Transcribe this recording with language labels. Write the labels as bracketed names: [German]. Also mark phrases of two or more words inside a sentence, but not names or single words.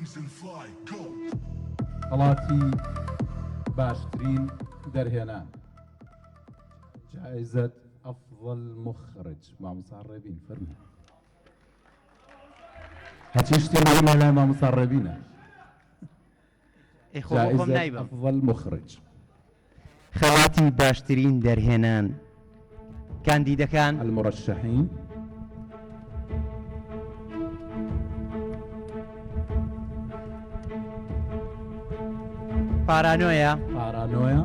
[English] fly. Go. [Central Kurdish] خەڵاتی باشترین دەرهێنان [Arabic] جائزة أفضل مخرج [Central Kurdish] مامۆستا ڕێبین فەرموو هەچی شتێ مەڵێ لای مامۆستا ڕێبینە [Arabic] جائزة أفضل مخرج [Central Kurdish] خەڵاتی باشترین دەرهێنان کاندیدەکان [Arabic] المرشحين [Central Kurdish] پارانۆیە پارانۆیە